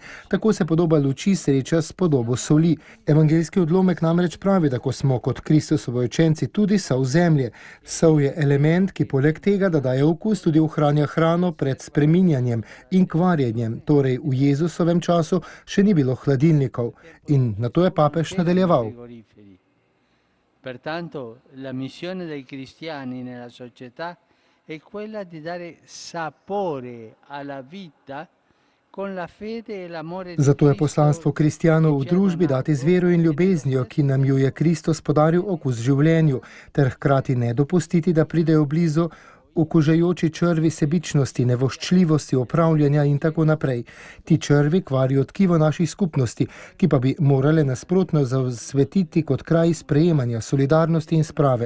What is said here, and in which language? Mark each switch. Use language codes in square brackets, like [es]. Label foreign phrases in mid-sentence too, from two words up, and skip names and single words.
[sl] Tako se podoba luči sreča s podobo soli. Evangeljski odlomek namreč pravi, da ko smo kot Kristusovi učenci tudi sol zemlje. Sol je element, ki poleg tega, da daje okus, tudi ohranja hrano pred spreminjanjem in kvarjenjem. Torej v Jezusovem času še ni bilo hladilnikov. In na to je papež nadaljeval. [it] Pertanto, la missione dei cristiani nella società è quella di dare sapore alla vita con la fede e l'amore di Cristo. [sl] Zato je poslanstvo kristijanov v družbi dati z vero in ljubeznijo, ki nam jo je Kristus podaril okus življenju, ter hkrati ne dopustiti, da pridejo blizu okužajoči črvi sebičnosti, nevoščljivosti, opravljanja in tako naprej. Ti črvi kvarijo tkivo naših skupnosti, ki pa bi morale nasprotno zasvetiti kot kraj sprejemanja, solidarnosti in sprave.